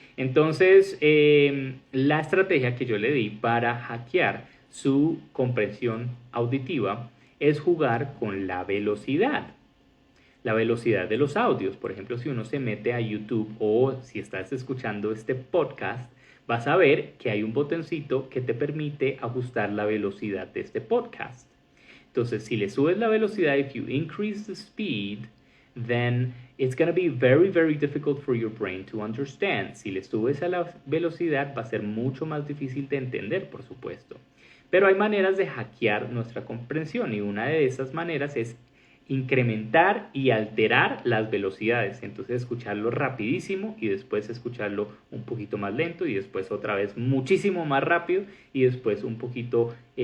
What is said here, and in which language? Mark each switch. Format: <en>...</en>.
<es>Entonces, la estrategia que yo le di para hackear su comprensión auditiva es jugar con la velocidad. La velocidad de los audios. Por ejemplo, si uno se mete a YouTube o si estás escuchando este podcast, vas a ver que hay un botoncito que te permite ajustar la velocidad de este podcast. Entonces, si le subes la velocidad,</es> <en>if you increase the speed, then it's going to be very, very difficult for your brain to understand.</en> <es>Si le subes a la velocidad, va a ser mucho más difícil de entender, por supuesto. Pero hay maneras de hackear nuestra comprensión y una de esas maneras es incrementar y alterar las velocidades. Entonces escucharlo rapidísimo y después escucharlo un poquito más lento y después otra vez muchísimo más rápido y después un poquito</es>